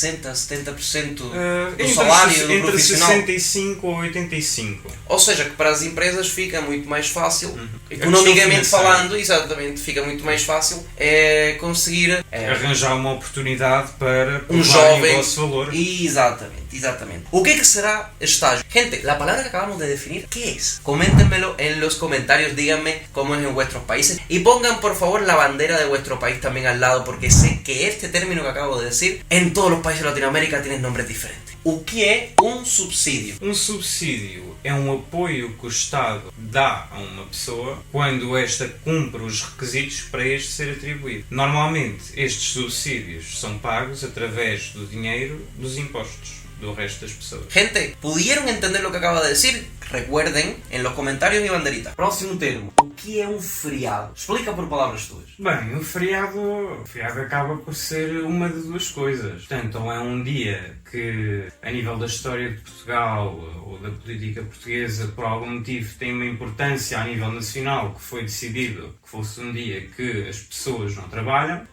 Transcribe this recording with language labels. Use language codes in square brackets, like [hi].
[pt] 60%, 70% do salário do profissional? Entre 65% ou 85%. Ou seja, que para as empresas fica muito mais fácil, economicamente falando, exatamente, fica muito mais fácil conseguir arranjar uma oportunidade para um jovem, o vosso valor. Exatamente. ¿O qué será estágio? [es] Gente, la palabra que acabamos de definir, ¿qué es? Coméntenmelo en los comentarios, díganme cómo es en vuestros países y pongan por favor la bandera de vuestro país también al lado, porque sé que este término que acabo de decir en todos los países de Latinoamérica tienen nombres diferentes. [pt] O que é um subsídio? Um subsídio é um apoio que o Estado dá a uma pessoa quando esta cumpre os requisitos para este ser atribuído. Normalmente estes subsídios são pagos através do dinheiro dos impostos do resto das pessoas. [es] Gente, ¿pudieron entender lo que acaba de decir? Recuerden en los comentarios mi banderita. [pt] Próximo termo. O que é um feriado? Explica por palavras tuas. Bem, o feriado acaba por ser uma de duas coisas. Portanto, ou é um dia que, a nível da história de Portugal ou da política portuguesa, por algum motivo tem uma importância a nível nacional, que foi decidido que fosse um dia que as pessoas não trabalham.